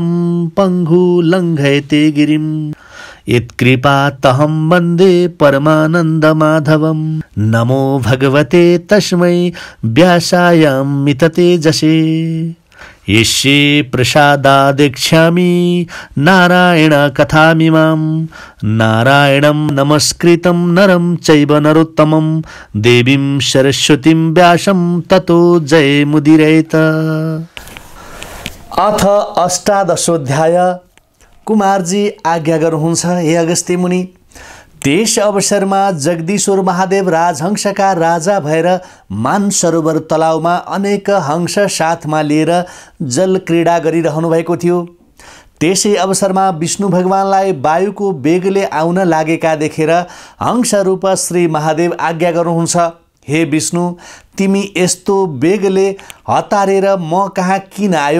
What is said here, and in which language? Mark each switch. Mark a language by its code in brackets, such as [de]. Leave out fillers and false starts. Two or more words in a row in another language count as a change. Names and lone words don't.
[sa] पङ्गु लङ्घयते गिरिं यत्कृपातहं वन्दे परमानन्दमाधवं नमो भगवते तस्मै व्यासायामिततेजसे यस्ये प्रसादादेक्ष्यामि नारायण कथामिमां नारायणं नमस्कृतं नरं चैव नरोत्तमं देवीं सरस्वतीं व्यासं ततो जयमुदीरयेत। अथ अष्टादशोऽध्याय। [ne] कुमारजी आज्ञा गर्नुहुन्छ हे अगस्त्य मुनि। त्यस अवसरमा जगदीश्वर महादेव राजहंसका राजा भएर मानसरोवर तलाउमा अनेक हंस साथमा लिएर जल क्रीडा गरिरहनु भएको थियो। त्यसै अवसरमा विष्णु भगवानलाई वायुको वेगले आउन लागेका देखेर हंसरूप श्री महादेव आज्ञा गर्नुहुन्छ, हे विष्णु, तिमी यस्तो वेगले हतारेर म कहाँ किन आयौ?